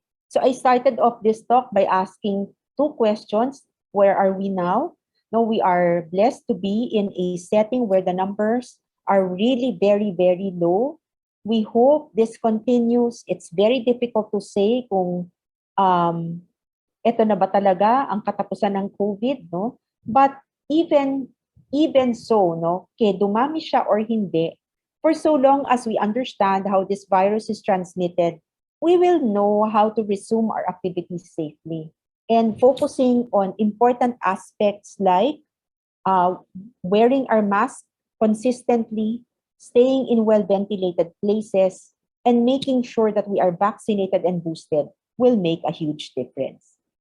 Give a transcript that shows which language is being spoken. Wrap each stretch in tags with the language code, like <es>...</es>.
<en>So I started off this talk by asking two questions. Where are we now? No, we are blessed to be in a setting where the numbers are really very, very low. We hope this continues. It's very difficult to say kung</en> <tl>ito na ba talaga ang katapusan ng COVID, no?</tl> <en>But even so, no,</en> <tl>dumami siya or hindi,</tl> <en>for so long as we understand how this virus is transmitted, we will know how to resume our activities safely. And focusing on important aspects like wearing our mask consistently, staying in well-ventilated places, and making sure that we are vaccinated and boosted will make a huge difference.</en>